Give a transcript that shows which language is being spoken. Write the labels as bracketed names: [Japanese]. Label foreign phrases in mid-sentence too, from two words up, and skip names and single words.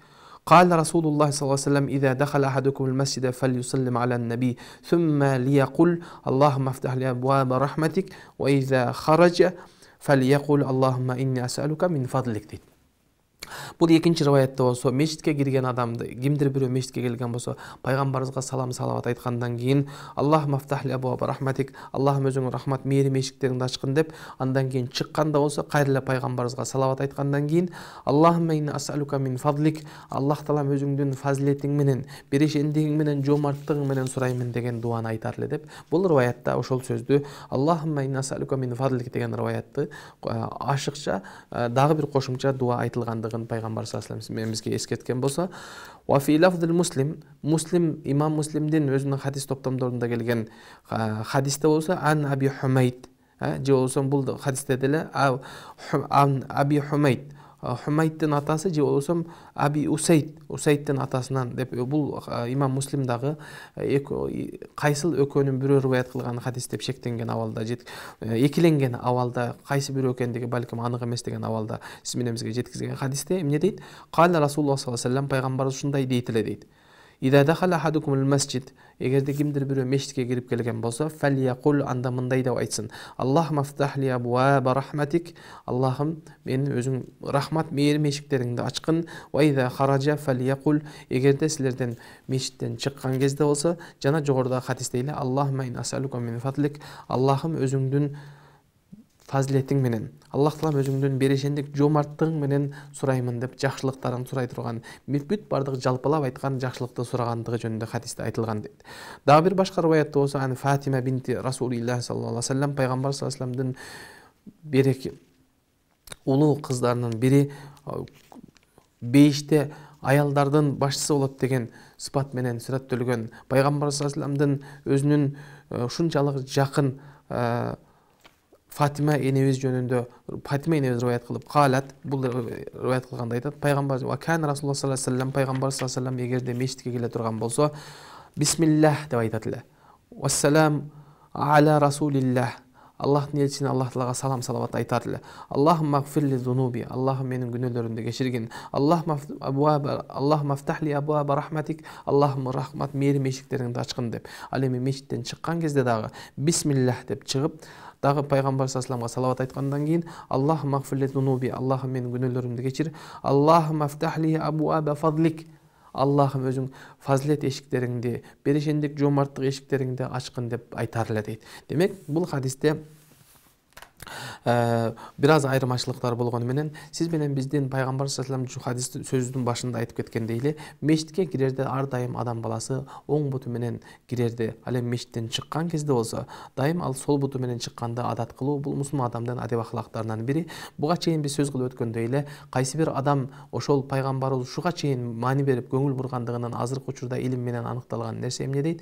[Arabic] قال رسول الله صلى الله عليه وسلم إذا دخل أحدكم المسجد فليسلم على النبي ثم ليقل اللهم افتح لي أبواب رحمتك وإذا خرج فليقل اللهم إني أسألك من فضلك дейт. [Kyrgyz] Бул экинчи риваятта болсо, мешитке кирген адамды, кимдир бирөө мешитке келген болсо, пайгамбарыбызга салам салават айткандан кийин [Arabic] اللهم افتح لي أبواب رحمتك, [Kyrgyz] Аллахым өзүң рахмат мээрим эшиктериңди ачкын деп, андан кийин чыкканда болсо, кайрылып пайгамбарыбызга салават айткандан кийин [Arabic] اللهم إني أسألك من فضلك, [Kyrgyz] Аллах Таалам өзүңдүн фазилетиң менен, берешендигиң менен, жомарттыгың менен сураймын деген дуаны айтар эле деп. Бул риваятта ошол сөздү [Arabic] اللهم إني أسألك من فضلك [Kyrgyz] деген риваятты ашыкча дагы бир кошумча дуа айтылгандыгын пайгамбар [Arabic] صلى الله عليه وسلم [Kyrgyz] бизге эскерткен болсо, [Arabic] وفي لفظ مسلم, [Kyrgyz] имам Муслимдин өзүнүн хадис топтомдорунда келген хадисте болсо [Arabic] عن أبي حميد, [Kyrgyz] же болсо бул хадисте деле [Arabic] عن أبي حميد, [Kyrgyz] Хумейдтин атасы же болсо Аби Усейдтин атасынан деп бул имам Муслим дагы кайсыл экөөнүн бирөө риваят кылган хадис деп шектенген абалда, экиленген абалда, кайсы бирөө экендиги балким анык эмес деген абалда сиз менен бизге жеткизген хадисте эмне дейт? [Arabic] قال رسول الله صلى الله عليه وسلم, [Kyrgyz] пайгамбарыбыз ушундай дейт эле дейт. [Arabic] إذا دخل أحدكم المسجد, [Kyrgyz] эгерде кимдир бирөө мешитке кирип келген болсо, фалякул, анда мындай деп айтсын: [Arabic] اللهم افتح لي أبواب رحمتك, [Kyrgyz] Аллахым менин өзүң рахмат мээрим эшиктериңди ачкын. [Arabic] وإذا خرج فليقل, [Kyrgyz] эгерде силерден мешиттен чыккан кезде болсо, жана жогоруда хадисте эле [Arabic] اللهم إني أسألك من فضلك, [Kyrgyz] Аллахым өзүңдүн фазилетиң менен, Аллах Таалам өзүңдүн берешендик жомарттыгың менен сураймын деп жакшылыктарын сурай турган, бүт бардык жалпылап айткан жакшылыкты сурагандыгы жөнүндө хадисте айтылган дейт. Дагы бир башка риваятта болсо, аны Фатима [Arabic] بنت رسول الله صلى الله عليه وسلم, [Kyrgyz] пайгамбар [Arabic] صلى الله عليه و [Kyrgyz] салламдын береки улуу кыздарынын бири, беште аялдардын башчысы болот деген сыпат менен сүрөттөлгөн пайгамбар [Arabic] صلى الله عليه و [Kyrgyz] салламдын өзүнүн ушунчалык жакын Фатима энебиз жөнүндө, Фатима энебиз риваят кылып, калат, бул риваят кылганда айтат, пайгамбар [Arabic] وكان رسول الله صلى الله عليه وسلم, [Kyrgyz] пайгамбар [Arabic] صلى الله عليه وسلم [Kyrgyz] эгерде мечитке келе турган болсо, бисмиллах деп айтат эле. [Arabic] والسلام على رسول الله. [Kyrgyz] Аллахтын элчисине, Аллах Таалага салам салават айтат эле. [Arabic] اللهم اغفر لي ذنوبي. [Kyrgyz] Аллахым менин күнөөлөрүмдү кечиргин. [Arabic] اللهم افتح لي أبواب رحمتك. [Kyrgyz] Аллахым рахмат мээрим эшиктериңди ачкын деп. Ал эми мечиттен чыккан кезде дагы бисмиллах деп чыгып, дагы пайгамбар [Arabic] صلى الله عليه و [Kyrgyz] салламга салават айткандан кийин [Arabic] اللهم اغفر لي ذنوبي. [Kyrgyz] Аллахым менин күнөөлөрүмдү кечир. [Arabic] اللهم افتح لي أبواب فضلك. [Kyrgyz] Аллахым өзүң фазилет эшиктериңди, берешендик жомарттык эшиктериңди ачкын деп айтар эле дейт. Демек, бул хадисте бир аз айырмачылыктар болгону менен, сиз менен биздин пайгамбар [Arabic] صلى الله عليه وسلم [Kyrgyz] хадис сөзүнүн башында айтып кеткендей эле, мечитке кирерде ар дайым адам баласы оң буту менен кирерди. Ал эми мечиттен чыккан кезде болсо, дайым ал сол буту менен чыкканды адат кылуу, бул мусулман адамдын адеп ахлактарынан бири. Буга чейин биз сөз кылып өткөндөй эле, кайсы бир адам ошол пайгамбар ушуга чейин маани берип көңүл бургандыгынан азыркы учурда илим менен аныкталган нерсе эмне дейт?